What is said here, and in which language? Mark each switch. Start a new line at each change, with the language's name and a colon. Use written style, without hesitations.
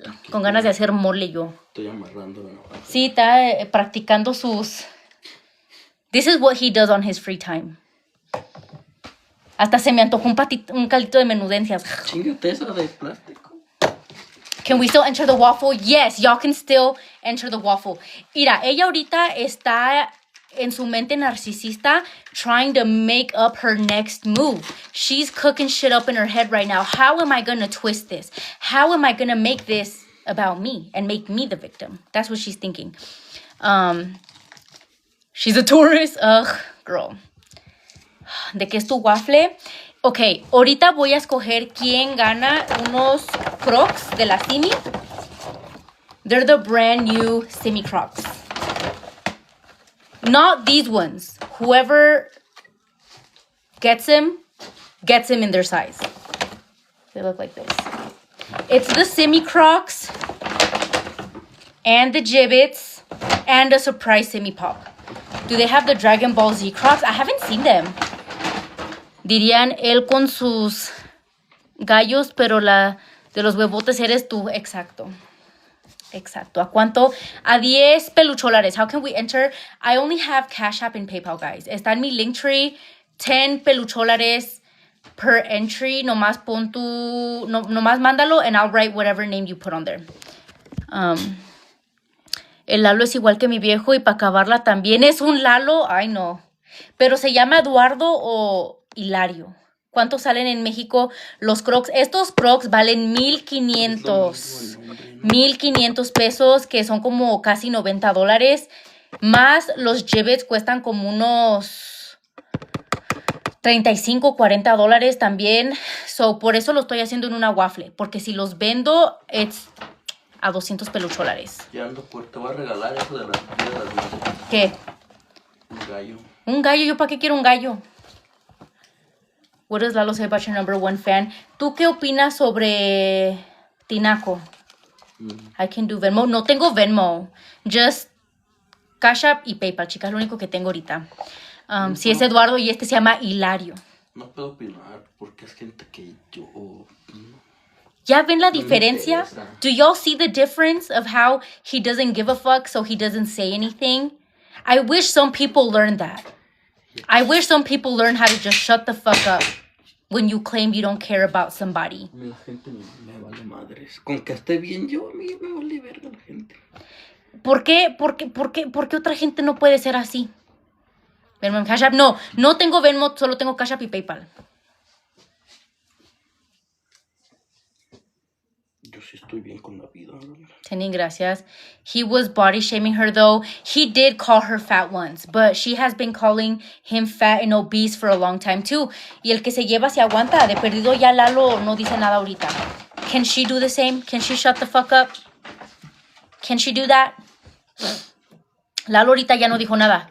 Spanish: Con ganas de hacer mole yo. Estoy amarrando la navaja. Sí, está practicando sus...
English: This is what he does on his free time.
Spanish: Hasta se me antojó un caldito de menudencias. Chíngate esa de plástico.
English: Can we still enter the waffle? Yes, y'all can still enter the waffle.
Spanish: Mira, ella ahorita está en su mente narcisista
English: trying to make up her next move. She's cooking shit up in her head right now. How am I going to twist this? How am I going to make this about me and make me the victim? That's what she's thinking. She's a Taurus. Ugh, girl.
Spanish: ¿De qué es tu waffle? Ok, ahorita voy a escoger quién gana unos Crocs de la Simi.
English: They're the brand new Simi Crocs. Not these ones. Whoever gets them in their size. They look like this. It's the Simi Crocs and the Jibbits and a surprise Simi Pop. Do they have the Dragon Ball Z Crocs? I haven't seen them.
Spanish: Dirían él con sus gallos, pero la de los huevotes eres tú. Exacto. ¿A cuánto? A 10 pelucholares.
English: How can we enter? I only have Cash App and PayPal, guys.
Spanish: Está en mi Linktree.
English: 10 pelucholares per entry.
Spanish: Nomás pon tu... nomás mándalo
English: and I'll write whatever name you put on there.
Spanish: El Lalo es igual que mi viejo y para acabarla también es un Lalo. Ay, no. Pero se llama Eduardo o Hilario. ¿Cuántos salen en México los Crocs? Estos Crocs valen 1,500. 1,500 pesos, que son como casi $90. Más los Jibbits cuestan como unos $35, $40 también. So, por eso lo estoy haciendo en una waffle. Porque si los vendo,
English: it's a
Spanish: 200 pelucholares. Ya ando por, te voy a regalar eso de las madres. ¿Qué? Un gallo. Un gallo. ¿Yo para qué quiero un gallo?
English: What does Lalo say about your number one fan?
Spanish: ¿Tú qué opinas sobre Tinaco?
English: I can do Venmo.
Spanish: No tengo Venmo. Just Cash App y PayPal, chicas. Lo único que tengo ahorita. Si es Eduardo y este se llama Hilario. No puedo opinar porque es gente que yo... ¿Ya ven la No me diferencia? interesa.
English: Do y'all see the difference of how he doesn't give a fuck, so he doesn't say anything? I wish some people learn that. I wish some people learn how to just shut the fuck up when you claim you don't care about somebody.
Spanish: La gente me vale madres. Con que esté bien yo, a mí me vale verga la gente. ¿Por qué otra gente no puede ser así? Venmo en Cash App. No tengo Venmo, solo tengo Cash App y PayPal. Yo sí estoy bien con la vida. Tenin, gracias.
English: He was body shaming her though. He did call her fat once, but she has been calling him fat and obese for a long time too.
Spanish: Y el que se lleva se aguanta. De perdido ya Lalo no dice nada ahorita.
English: Can she do the same? Can she shut the fuck up? Can she do that?
Spanish: Lalo ahorita ya no dijo nada.